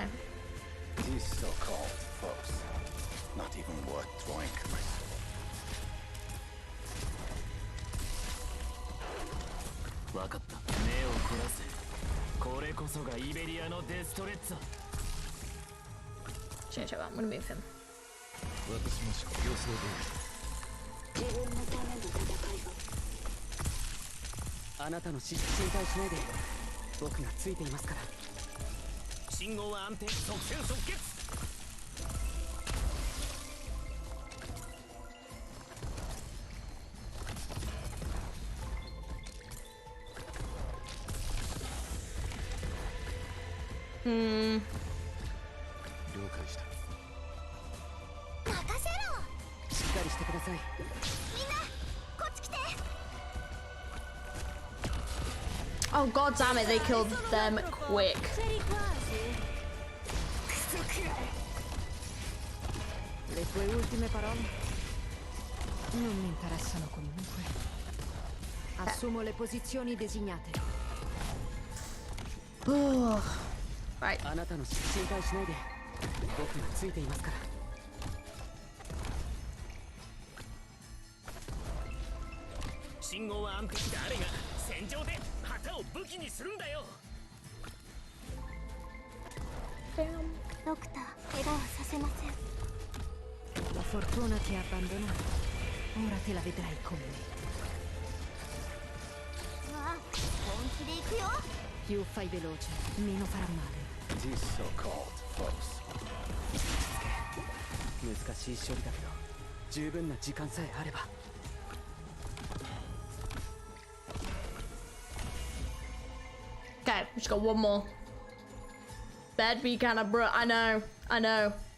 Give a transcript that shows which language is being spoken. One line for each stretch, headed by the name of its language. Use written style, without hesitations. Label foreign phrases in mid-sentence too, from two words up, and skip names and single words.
English: These so-called foes, not even worth drawing close. Check out. I'm gonna move him.
Japanese: 私も予想通り自分のための戦いをあなたの心配しないで僕がついていますから信号は安定即戦即決了解した任せろしっかりしてくださいみんなこっち来て
English: Oh god damn it! They killed them quick.
Italian: C'eri quasi. Le tue ultime parole non mi interessano comunque. Assumo le posizioni designate.
English: Right.
Japanese: あなたの心配しないで僕がついていますから信号は安定誰が戦場で旗を武器にするんだよドクター、怪我はさせません
Italian: La fortuna ti ha abbandonato. Ora te la vedrai con me.
Japanese: わあ、本気で行くよ
Italian: Più fai veloce, meno farà male.
English: These so-called foes.
Japanese: 難しい処理だけど十分な時間さえあれば
English: Okay, we just got one more. Bed be kinda bruh. I know.